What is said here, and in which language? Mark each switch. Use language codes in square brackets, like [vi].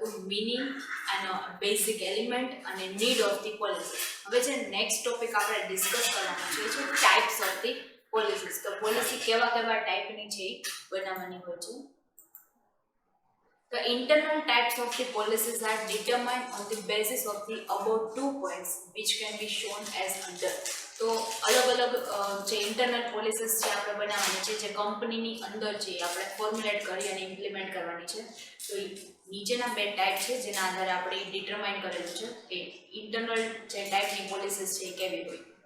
[en] meaning [gu] એનો [en] basic element [gu] અને [en] Need of the policy. [gu] હવે જે [en] next topic [gu] આપણે [en] discuss [gu] કરવાનો છે [en] Types of the policies. [gu] તો પોલિસી કેવા કેવા ટાઈપની છે બનાવવાની હોય છે. [en] The internal types of the policies are determined on the basis of the above 2 points which can be shown as under. [gu] તો અલગ અલગ જે ઇન્ટરનલ પોલિસીસ છે આપણે બનાવવાની છે, જે કંપનીની અંદર છે આપણે ફોર્મ્યુલેટ કરી અને ઇમ્પ્લિમેન્ટ કરવાની છે. તો નીચેના બે ટાઈપ છે જેના આધારે આપણે ડિટરમાઇન કરેલું છે કે ઇન્ટરનલ જે ટાઈપની પોલિસીસ છે એ કેવી હોય.